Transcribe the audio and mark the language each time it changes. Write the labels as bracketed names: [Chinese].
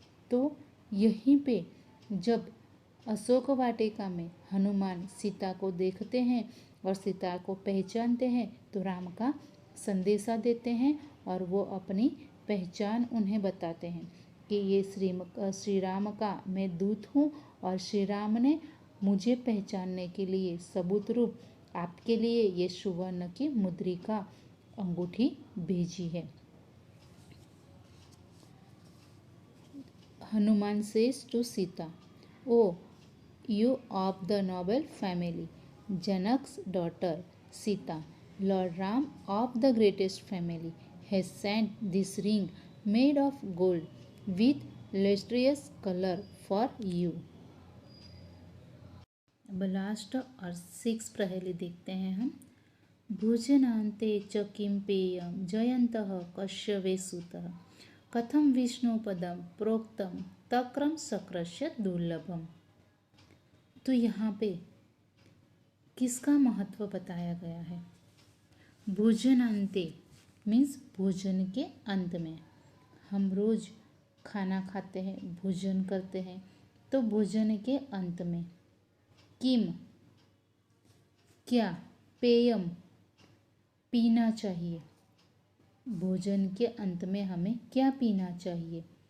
[Hindi] तो यहीं पे जब अशोक वाटिका में हनुमान सीता को देखते हैं और सीता को पहचानते हैं, तो राम का संदेशा देते हैं और वो अपनी पहचान उन्हें बताते हैं कि ये श्री राम का मैं दूत हूँ और श्री राम ने मुझे पहचानने के लिए सबूत रूप आपके लिए ये सुवर्ण की मुद्रिका अंगूठी भेजी है। [English] Hanuman says to Sita, "Oh, you of the noble family, Janak's daughter Sita, Lord Ram of the greatest family has sent this ring made of gold with lustrous color for you." [Hindi] अब लास्ट और 6 पहेली देखते हैं हम। [Sanskrit] भोजनान्ते च किं पेयं जयन्तः कश्यपे सुतः, कथम विष्णुपदम प्रोक्तम तक्रम शक्रस्य दुर्लभम। [Hindi] तो यहाँ पे किसका महत्व बताया गया है? भोजनान्ते मीन्स भोजन के अंत में। हम रोज खाना खाते हैं, भोजन करते हैं, तो भोजन के अंत में किम क्या, पेयम पीना चाहिए, भोजन के अंत में हमें क्या पीना चाहिए?